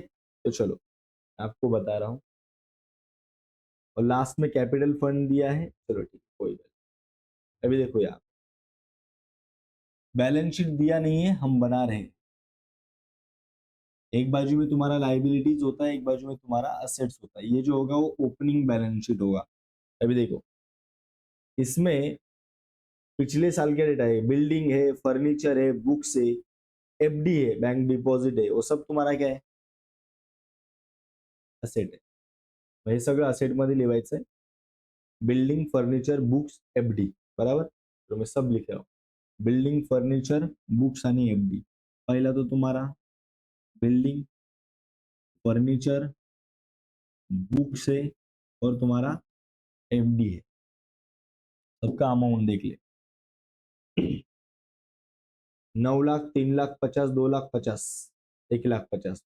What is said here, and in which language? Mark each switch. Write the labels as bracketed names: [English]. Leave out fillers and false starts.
[Hindi] तो चलो, आपको बता रहा हूँ। और लास्ट में कैपिटल फंड दिया है, चलो ठीक है, कोई बात नहीं। अभी देखो यार, बैलेंस शीट दिया नहीं है, हम बना रहे हैं। एक बाजू में तुम्हारा लाइबिलिटीज होता है, एक बाजू में तुम्हारा असेट्स होता है। ये जो होगा वो ओपनिंग बैलेंस शीट होगा। अभी देखो इसमें पिछले साल का डेटा है, बिल्डिंग है, फर्नीचर है, बुक्स है, एफडी है, [Marathi] बैंक डिपॉझिट आहे, [Hindi] वो सब [Marathi] तुम्हाला काय आहे, असेट आहे। हे सगळं असेट मध्ये लिहायचं आहे, [Hindi] बिल्डिंग, फर्निचर, बुक्स, एफडी, बराबर। तो मैं सब लिख रहा हूँ, बिल्डिंग, फर्निचर, बुक्स आणि एफडी। पहला तो तुम्हारा बिल्डिंग, फर्नीचर, बुक्स है और तुम्हारा एफडी है। सबका अमाउंट देख ले, 9 लाख, 3 लाख 50, 2 लाख 50, 1 लाख 50।